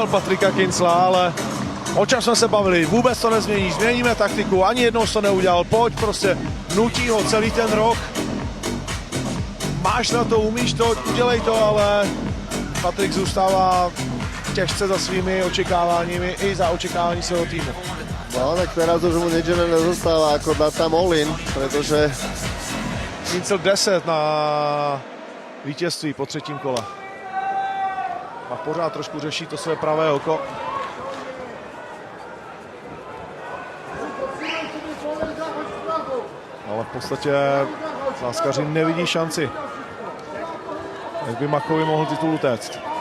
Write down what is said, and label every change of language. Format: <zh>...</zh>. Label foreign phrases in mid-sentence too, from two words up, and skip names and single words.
<cs>Patricka Kincla, ale o čem jsme se bavili, vůbec to nezmění, změníme taktiku, ani jednou to neudělal, pojď prostě, nutí ho celý ten rok. Máš na to, umíš to, udělej to, ale Patrick zůstává těžce za svými očekáváními i za očekávání svého týmu.</cs> <sk>No tak teraz už mu nič nezostáva, ako dať tam all-in, pretože</sk> <cs>Kincl 10 na vítězství po třetím kole. A pořád trošku řeší to své pravé oko. Ale v podstatě záskaři nevidí šanci, jak by Machovi mohl titul utéct.</cs>